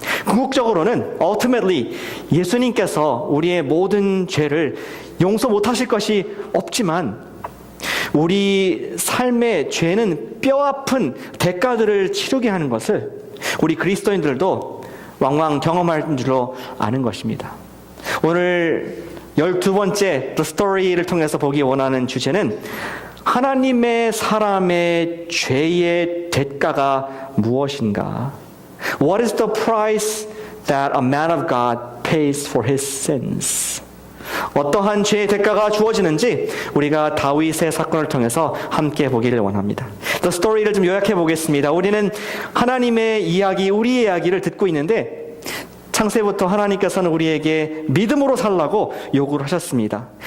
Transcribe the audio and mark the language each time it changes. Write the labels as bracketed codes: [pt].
[ko] 궁극적으로는 ultimately 예수님께서 우리의 모든 죄를 용서 못하실 것이 없지만 우리 삶의 죄는 뼈아픈 대가들을 치르게 하는 것을 우리 그리스도인들도 왕왕 경험할 줄로 아는 것입니다. 오늘 12번째 The Story를 통해서 보기 원하는 주제는 하나님의 사람의 죄의 대가가 무엇인가? [en] What is the price that a man of God pays for his sins? [ko] 어떠한 죄의 대가가 주어지는지 우리가 다윗의 사건을 통해서 함께 보기를 원합니다. The Story를 좀 요약해 보겠습니다. 우리는 하나님의 이야기, 우리의 이야기를 듣고 있는데 창세부터 하나님께서는 우리에게 믿음으로 살라고 요구를 하셨습니다.